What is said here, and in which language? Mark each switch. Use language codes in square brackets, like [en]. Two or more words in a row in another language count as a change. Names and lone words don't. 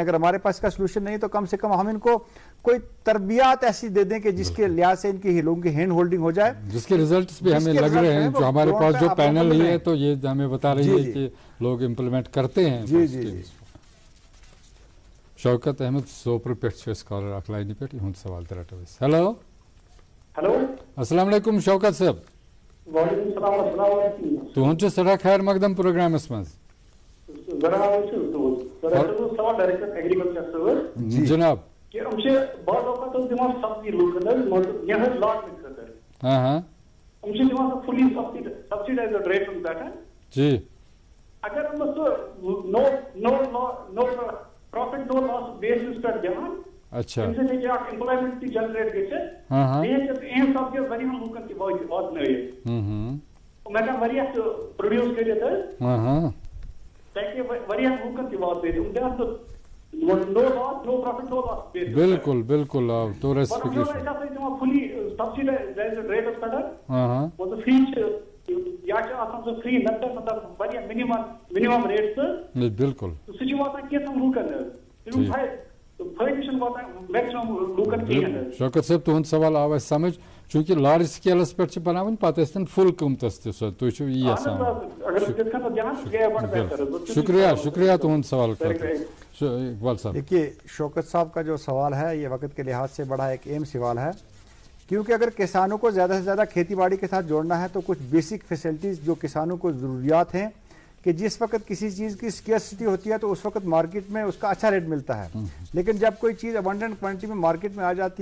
[ur] اگر ہمارے پاس کا سلوشن نہیں تو کم سے کم ہم ان کو کوئی تربیات ایسی دے دیں کہ جس کے لحاظ سے ان کی لوگوں کی ہینڈ ہولڈنگ ہو جائے جس کے ریزلٹس بھی ہمیں لگ رہے ہیں. جو ہمارے پاس جو پینل ہی ہے تو یہ ہمیں بتا رہی ہے کہ لوگ امپلیمنٹ کرتے ہیں. جی جی [ks] شوکت احمد سوپر پہ کالر اخ لائن پہ سوال تہ رٹو. ہیلو ہیلو السلام علیکم شوکت صاحب. وعلیکم السلام. تہد سٹھا خیر مقدم پروگرامس مز جناب بعض اوقات دِوان سبسڈی لوکن لاگنہٕ خٲطرٕ چھِ دِوان سۄ [en] fully subsidized [ks] ریٹن پٮ۪ٹھ جی اگر سُہ [en] no profit no loss basis [ks] پٮ۪ٹھ دِوان اچھا تَمہِ سۭتۍ ہیٚکہِ اکھ ایمپلایمنٹ تہِ جنریٹ گٔژھِتھ بیٚیہِ ہیٚکہِ اہم سبزی واریاہن لوٗکن تہِ واتنٲیِتھ میں نے واریاہ پروڈیوس کٔرِتھ حظ تاکہِ واریاہ لوٗکن تہِ واتنٲیِتھ یِم تہِ حظ [en] no loss no profit no loss [ks] بالکل بالکل تو ریسپیکٹیشن أسۍ ہسا چھِ دِوان [en] fully subsidized rates [ks] پٮ۪ٹھ مطلب فری چھِ یا چھِ آسان سُہ فری مطلب واریاہ [en] minimum rate [ks] تہٕ بالکل سُہ چھُ واتان کینٛژن لوٗکن حظ تمیُک فٲیدٕ چھُنہٕ واتان میکسِمم لوٗکن کِہیٖنۍ حظ. شوکت صٲب تُہُنٛد سوال آو اَسہِ سمجھ چوٗنٛکہِ لارج سکیلس پٮ۪ٹھ چھِ بناوٕنۍ پتہٕ ٲسۍ تن فُل قۭمتس تہِ سۄ تُہۍ چھِو یی یژھان. شُکریہ شُکریہ تُہُنٛد سوال اقبال صاحب. [ur] دیکھیے شوکت صاحب کا جو سوال ہے یہ وقت کے لحاظ سے بڑا ایک اہم سوال ہے کیونکہ اگر کسانوں کو زیادہ سے زیادہ کھیتی باڑی کے ساتھ جوڑنا ہے تو کچھ [en] basic facilities [ur] جو کسانوں کو ضروریات ہیں کہ جس وقت کسی چیز کی اسکیئرسٹی ہوتی ہے تو اس وقت مارکیٹ میں اس کا اچھا ریٹ ملتا ہے لیکن جب کوئی چیز [en] abundant quantity [ur] میں مارکیٹ میں آ جاتی